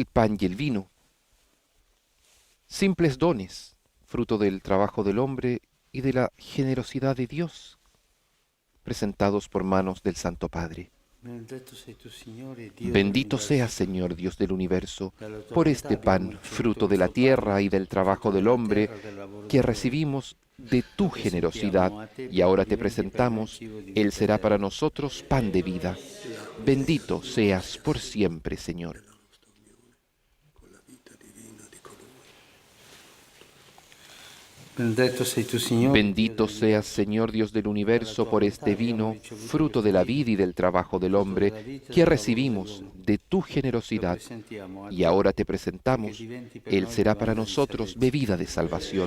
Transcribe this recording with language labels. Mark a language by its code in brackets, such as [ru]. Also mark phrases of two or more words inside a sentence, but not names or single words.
[es] pan y el vino, simples dones, fruto del trabajo del hombre y de la generosidad de Dios, presentados por manos del Santo Padre. [it] Benedetto sei tu, Signore, Dio [es] Bendito [it] dell'universo. [es] seas, Señor Dios del universo, [it] Dalla tua [es] por [it] bontà [es] este [it] abbiamo [es] pan, [it] ricevuto [es] fruto de [it] il [es] la [it] tuo [es] tierra [it] pane, [es] y del trabajo [it] frutto [es] del [it] della [es] hombre, [it] terra, del lavoro [es] que [it] del tuo. [es] recibimos de tu generosidad, y ahora te presentamos, Él será para nosotros pan de vida. Bendito seas por siempre, Señor. [it] Benedetto sei tu, Signore, [es] Bendito [it] Dio [es] seas, Señor Dios del universo, por este vino, fruto de la vida y del trabajo del hombre, que recibimos de tu generosidad, y ahora te presentamos, Él será para nosotros bebida de salvación.